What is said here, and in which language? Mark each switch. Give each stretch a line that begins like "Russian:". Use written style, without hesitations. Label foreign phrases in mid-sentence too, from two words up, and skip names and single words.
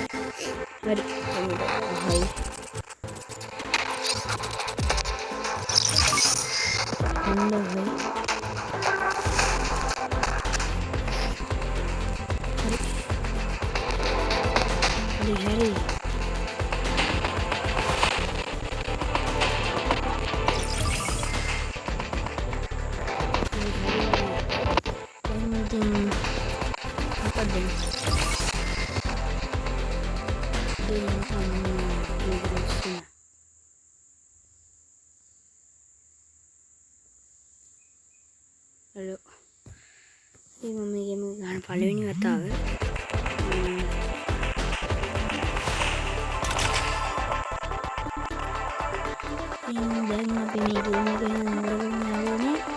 English: Very high. And the high. Harry.
Indonesian: Apa deh? Halo. Ini mami game kan paling ini kata apa?
Sinhala: දැන් අපි මේ ගේම් එක ඉවරගෙන යන්නේ.